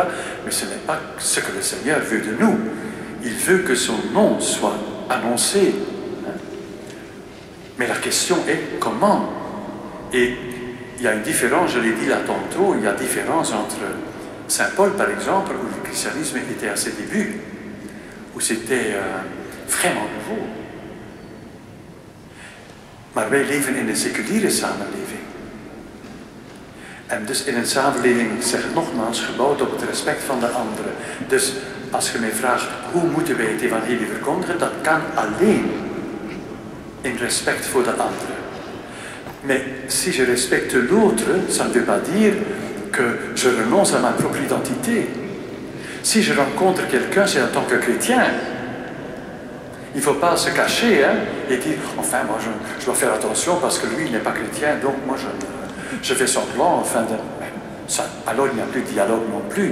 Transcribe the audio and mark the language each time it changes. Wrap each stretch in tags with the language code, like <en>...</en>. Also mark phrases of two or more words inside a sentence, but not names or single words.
<fr>Mais ce n'est pas ce que le Seigneur veut de nous. Il veut que son nom soit annoncé. Mais la question est comment? Et il y a une différence, je l'ai dit là tantôt, il y a une différence entre Saint Paul, par exemple, où le christianisme était à ses débuts, où c'était vraiment nouveau.</fr> <nl>Maar wij leven in een seculiere samenleving. En dus in een samenleving, ik zeg het nogmaals, gebouwd op het respect van de anderen. Dus als je mij vraagt, hoe moeten wij het evangelie verkondigen, dat kan alleen in respect voor de anderen.</nl> <fr>Mais si je respecte l'autre, ça ne veut pas dire que je renonce à ma propre identité. Si je rencontre quelqu'un, c'est en tant que chrétien. Il ne faut pas se cacher et dire, enfin, moi je dois faire attention parce que lui il n'est pas chrétien, donc moi je fais semblant, enfin, alors il n'y a plus de dialogue non plus.</fr>